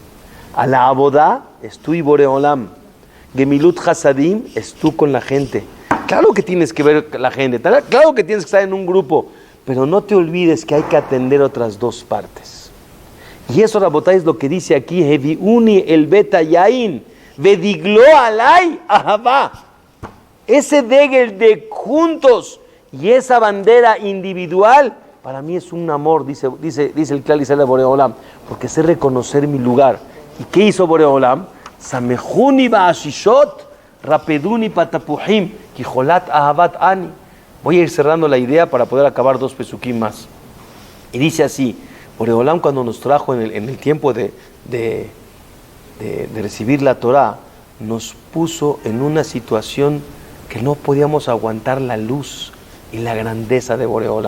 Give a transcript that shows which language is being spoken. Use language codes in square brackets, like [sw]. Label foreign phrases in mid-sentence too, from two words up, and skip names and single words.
[es] A la Abodá es tú y Boreolam. [he] גמילות חסדים [es] es tú con la gente. Claro que tienes que ver la gente, claro que tienes que estar en un grupo, pero no te olvides que hay que atender otras dos partes. Y eso, Rabotay, es lo que dice aquí, [he] הביאני אל בית היין ודגלו עלי אהבה. [es] Ese degel de juntos y esa bandera individual, para mí es un amor, dice el [he] כלל ישראל [es] de Boreolam, porque sé reconocer mi lugar. ¿Y qué hizo Boreolam? [he] סמכוני באשישות רפדוני בתפוחים כי חולת אהבה אני. [es] Voy a ir cerrando la idea para poder acabar 2 pesukim más. Y dice así, Boreolam cuando nos trajo en el tiempo de recibir la Torah, nos puso en una situación que no podíamos aguantar la luz y la grandeza de Boreolam.